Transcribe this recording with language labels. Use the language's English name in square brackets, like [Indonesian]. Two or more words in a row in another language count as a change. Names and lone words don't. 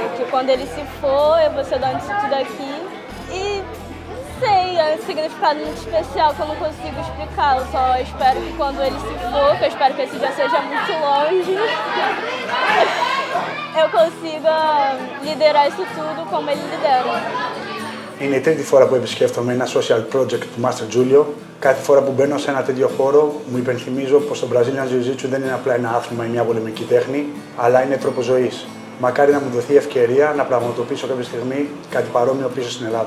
[Portuguese] Que quando ele se for, eu vou ser dona disso tudo aqui. E sei, é um significado muito especial que eu não consigo explicar. Eu só espero que quando ele se for, que eu espero que esse dia seja muito longe, eu consiga liderar isso tudo como ele lidera. [Greek] Είναι η τρίτη φορά που επισκέφτομαι ένα [English] social project [Greek] του Master Julio. Κάθε φορά που μπαίνω σε ένα τέτοιο χώρο, μου υπενθυμίζω πως το [English] Brazilian Jiu-Jitsu [Greek] δεν είναι απλά ένα άθλημα ή μια πολεμική τέχνη, αλλά είναι τρόπος ζωής. Μακάρι να μου δοθεί ευκαιρία να πραγματοποιήσω κάποια στιγμή κάτι παρόμοιο πίσω στην Ελλάδα.